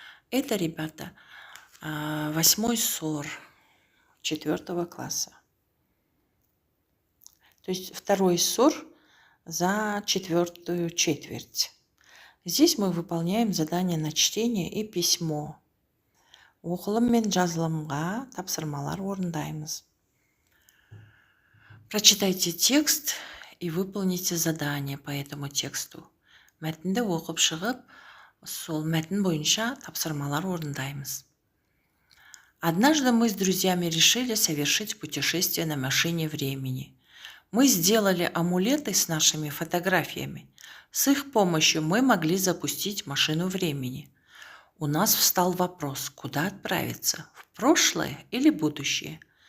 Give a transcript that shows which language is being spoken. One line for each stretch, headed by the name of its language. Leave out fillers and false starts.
Russian: Это, ребята, 8 СОР 4 класса. То есть второй СОР за 4-ю четверть. Здесь мы выполняем задание на чтение и письмо.
Kazakh: Оқылым мен жазылымға тапсырмалар орындаймыз.
Russian: Прочитайте текст и выполните задание по этому тексту.
Kazakh: Мәтінді оқып шығып, сол мәтін бойынша тапсырмалар орындаймыз.
Russian: Однажды мы с друзьями решили совершить путешествие на машине времени. Мы сделали амулеты с нашими фотографиями. С их помощью мы могли запустить машину времени. У нас встал вопрос, куда отправиться, в прошлое или будущее.